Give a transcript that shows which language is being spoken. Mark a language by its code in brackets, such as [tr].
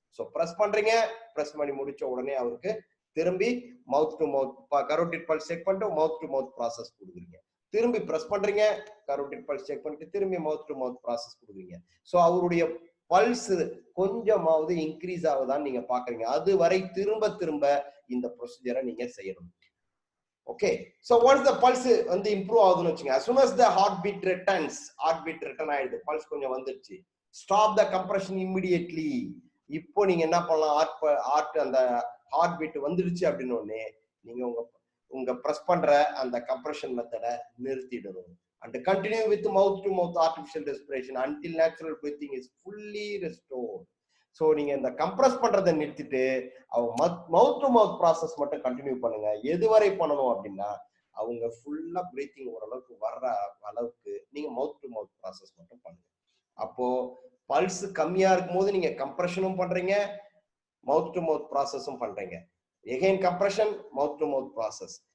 [ta] So press பண்றீங்க, press பண்ணி முடிச்ச உடனே அவருக்கு திரும்பி மவுத் to mouth carotid pulse check பண்ணிட்டு மவுத் டு மவுத் ப்ராசஸ் கொடுக்குறீங்க. திரும்பி ப்ரெஸ் பண்றீங்க, கரோட்டிட் பல்ஸ் செக் பண்ணிட்டு திரும்பி மவுத் டு மவுத் ப்ராசஸ் கொடுக்குறீங்க. ஸோ அவருடைய பல்ஸ் கொஞ்சமாவது இன்க்ரீஸ் ஆகுதான்னு நீங்க பாக்குறீங்க. அது வரை திரும்ப இந்த ப்ரொசீஜரை நீங்க செய்யணும். [en] okay, so once the pulse improve [ta] ஆகுதுன்னு வச்சுங்க, [en] as soon as the heartbeat returns, heartbeat return [ta] ஆயிடுது, பல்ஸ் கொஞ்சம் வந்துருச்சு, [en] stop the compression immediately. [ta] இப்போ நீங்க என்ன பண்ணலாம், ஹார்ட் அந்த ஹார்ட் பீட் வந்துடுச்சு அப்படின்னு உடனே நீங்க உங்க பிரஸ் பண்ற அந்த கம்ப்ரெஷன் மெத்தடை நிறுத்திடணும். [en] and continue with mouth to mouth artificial respiration until natural breathing is fully restored. [ta] So நீங்க இந்த கம்ப்ரஸ் பண்றதை நிறுத்திட்டு அவங்க மவுத் டு மவுத் ப்ராசஸ் மட்டும் கண்டினியூ பண்ணுங்க. எதுவரை பண்ணணும் அப்படின்னா அவங்க ஃபுல்லா பிரீத்திங் ஓரளவுக்கு வர்ற அளவுக்கு நீங்க மவுத் டு மவுத் ப்ராசஸ் மட்டும் பண்ணுங்க. அப்போ பல்ஸ் கம்மியா இருக்கும் போது நீங்க கம்ப்ரெஷனும் பண்றீங்க, மவுத் டு மவுத் ப்ராசஸும் பண்றீங்க. Again compression, mouth to mouth process.